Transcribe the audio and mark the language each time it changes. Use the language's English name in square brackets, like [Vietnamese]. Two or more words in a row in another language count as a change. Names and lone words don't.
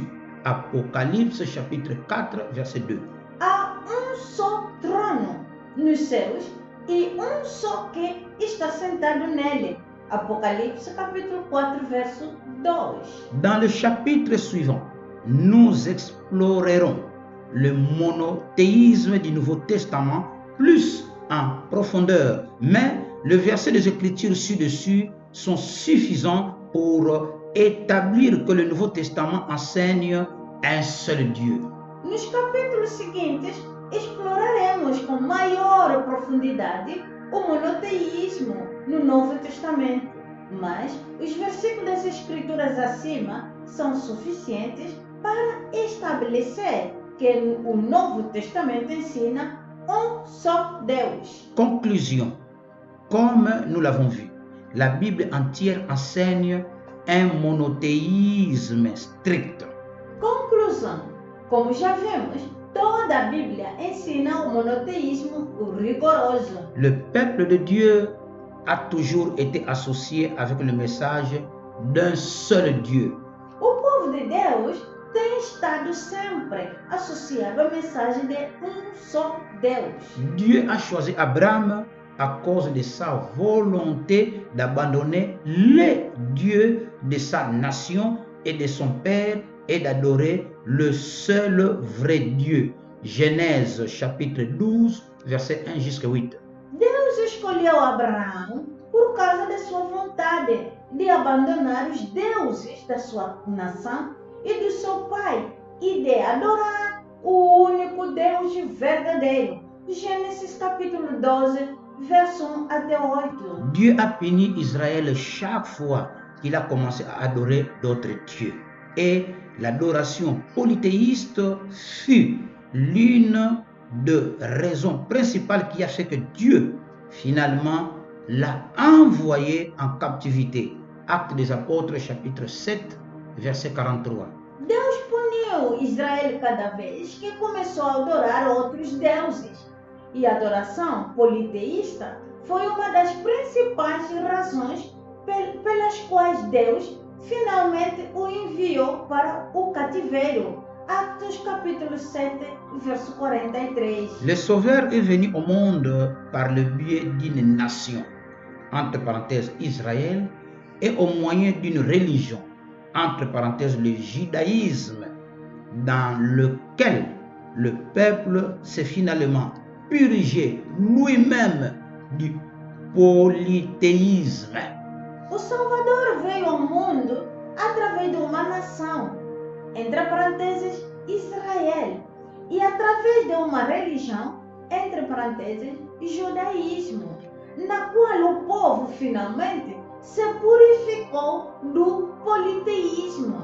[French] Apocalypse chapitre 4, verset 2. [Portuguese] Há um só trono nos céus e um só que está sentado nele. Apocalipse capítulo 4, verso 2. [French] Dans le chapitre suivant, nous explorerons le monothéisme du Nouveau Testament plus en profondeur, mais le verset des Écritures ci-dessus sont suffisants pour établir que le Nouveau Testament enseigne un seul Dieu. [Portuguese] Nos capítulos seguintes, exploraremos com maior profundidade o monoteísmo no Novo Testamento, mas os versículos das Escrituras acima são suficientes para estabelecer que o Novo Testamento ensina um só Deus. [French] Conclusion. Comme nous l'avons vu, la Bible entière enseigne un monothéisme strict. [Portuguese] Conclusão. Como já vimos, toda a Bíblia ensina o monoteísmo rigoroso. [French] Le peuple de Dieu a toujours été associé avec le message d'un seul Dieu. [Portuguese] O povo de Deus tem estado sempre associado à mensagem de um só Deus. [French] Dieu a choisi Abraham à cause de sa volonté d'abandonner le Dieu de sa nation et de son père et d'adorer le seul vrai Dieu. Genèse chapitre 12, verset 1 jusqu'à 8. [Portuguese] Deus escolheu Abraão por causa da sua vontade de abandonar os deuses da sua nação e do seu pai e de adorar o único Deus verdadeiro. Gênesis capítulo 12, verso 1 até 8. [French] Dieu a puni Israël chaque fois qu'il a commencé à adorer d'autres dieux. Et l'adoration polythéiste fut l'une de raisons principales qui a fait que Dieu, finalement, l'a envoyé en captivité. Actes des Apôtres, chapitre 7, verset 43. [Portuguese] Deus puniu Israel cada vez que começou a adorar outros deuses. E a adoração politeísta foi uma das principais razões pelas quais Deus finalmente o enviou para o cativeiro. Actos capítulo 7, verso 43. [French] Le Sauveur est venu au monde par le biais d'une nation, entre parenthèses Israël, et au moyen d'une religion, entre parenthèses le judaïsme, dans lequel le peuple s'est finalement purgé lui-même du polythéisme. [Portuguese] O Salvador veio ao mundo através de uma nação, entre parênteses Israel, e através de uma religião, entre parênteses judaísmo, na qual o povo finalmente se purificou do politeísmo.